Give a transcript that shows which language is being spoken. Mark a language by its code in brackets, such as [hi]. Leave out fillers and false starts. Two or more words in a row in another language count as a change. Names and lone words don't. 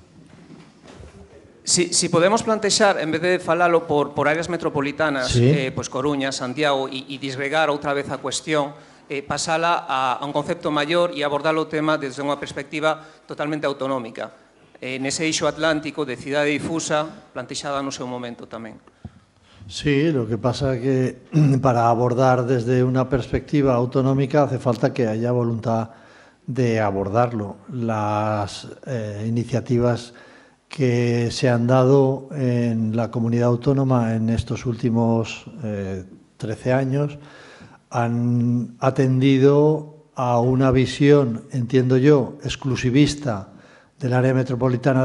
[gl] Si podemos plantexar, en vez de falalo por áreas metropolitanas, sí. Pues Coruña, Santiago, e disgregar outra vez a cuestión, pasala a un concepto maior e abordar o tema desde unha perspectiva totalmente autonómica. Nese eixo atlántico de cidade difusa, plantexada no seu momento tamén. [es] Sí, lo que pasa es que para abordar desde una perspectiva autonómica hace falta que haya voluntad de abordarlo. Las iniciativas que se han dado en la comunidad autónoma en estos últimos 13 años han atendido a una visión, entiendo yo, exclusivista del área metropolitana de